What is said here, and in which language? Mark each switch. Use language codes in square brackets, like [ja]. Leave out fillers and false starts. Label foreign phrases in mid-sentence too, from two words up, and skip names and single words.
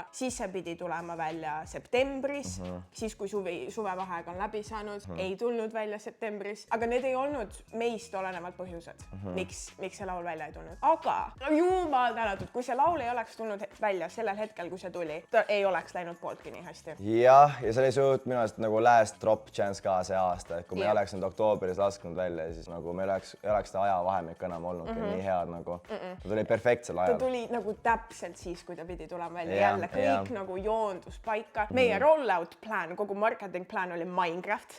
[et] Siis see pidi tulema välja septembris. Siis kui suvevaheaeg on läbi saanud, ei tulnud välja septembris. Aga need ei olnud meist olenevad põhjused, miks see laul välja ei tulnud. Aga jumal tänatud, kui see laul ei oleks tulnud välja sellel hetkel, kui see tuli, ta ei oleks läinud pooltki nii hästi. Ja see oli suht minu arust nagu [en] last drop chance [et] ka see aasta, et kui me ei oleks nüüd oktoobris lasknud välja, siis nagu me ei oleks seda ajavahemik enam olnud nii head nagu. Ta tuli perfektsel ajal. Ta tuli nagu täpselt siis, kui ta pidi tulema välja. Jälle kõik nagu joondus paika. Meie [en] rollout plan, [et] kogu [en] marketing plan [et] oli Minecraft.